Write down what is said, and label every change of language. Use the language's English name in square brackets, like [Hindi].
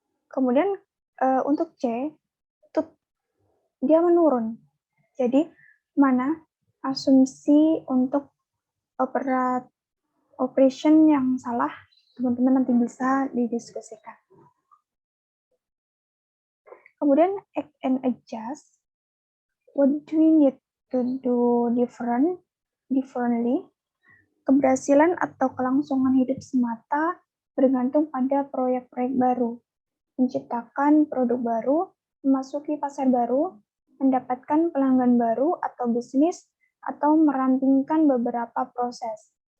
[Indonesian] Kemudian untuk C itu dia menurun. Jadi mana asumsi untuk operation yang salah, teman-teman nanti bisa didiskusikan. [English] Kemudian act and adjust. What do we need to do differently? [Indonesian] Keberhasilan atau kelangsungan hidup semata bergantung pada proyek-proyek baru, menciptakan produk baru, memasuki pasar baru, mendapatkan pelanggan baru atau bisnis, atau merampingkan beberapa proses.